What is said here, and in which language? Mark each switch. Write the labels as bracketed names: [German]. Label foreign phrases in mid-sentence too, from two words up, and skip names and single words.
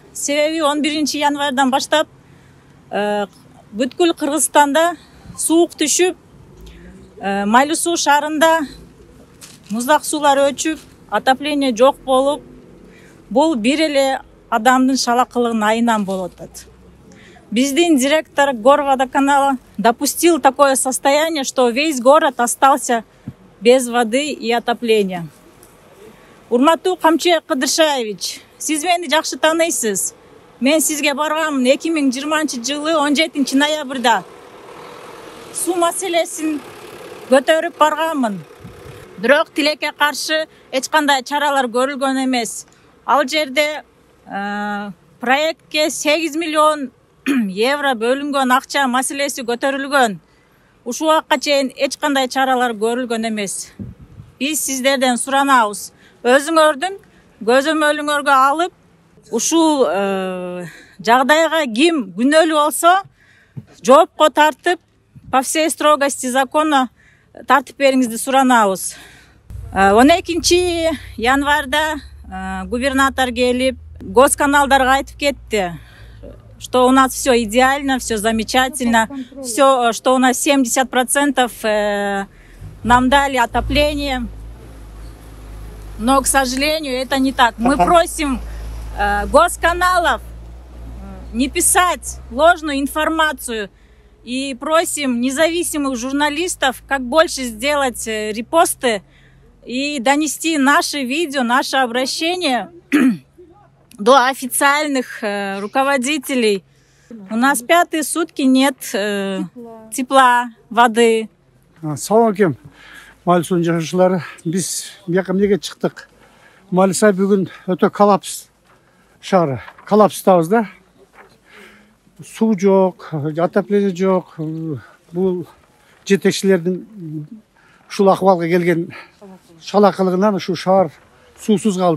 [Kyrgyz] Себеби 11 январдан баштап бүткүл Кыргызстанда суук түшүп, Майлуу суу шаарында муздак суулар өчүп, отопление жок болуп, бул бир эле адамдын шалакылыгынын айынан болуп атат. [Russian] Биздин директор Горводоканала допустил такое состояние, что весь город остался без воды и отопления. [Kyrgyz] Урматтуу Камчыбек Кыдыршаевич, сиз мени жакшы тааныйсыз. Мен сизге баргам 2020 жылы 17 ноябрда суу маселесин көтөрүп барганмын. Бирок тилекке каршы эч кандай чаралар көрүлгөн эмес. Ал жерде проектке 8 миллион евро бөлүнгөн акча маселеси көтөрүлгөн. Ушул убакка чейин эч кандай чаралар көрүлгөн эмес. Биз сиздерден суранабыз. Өзүңөрдүн көзөмөлүңөргө алып, ушул жагдайга ким күнөөлүү болсо, жоопко тартып, [Russian] по всей строгости закона [Kyrgyz] тартып бериңизди суранабыз. 12 январда губернатор келип, госканалдарга айтып кетти, [Russian] что у нас все идеально, все замечательно, все, что у нас 70% нам дали отопление. Но, к сожалению, это не так. Мы просим госканалов не писать ложную информацию и просим независимых журналистов как больше сделать репосты и донести наши видео, наше обращение до официальных руководителей. У нас 5-е сутки нет тепла, воды. [Arabic] سلام عليكم. [Kyrgyz] Майлуу жашаушылары, биз бияка эмнеге чыктык? Малиса бүгүн өтө коллапс шаары. Коллапстабыз да. Суу жок, отопление жок. Бул жетекчилердин ушул акыбалга келген шалакылыгынан ушу шаар суусуз калды.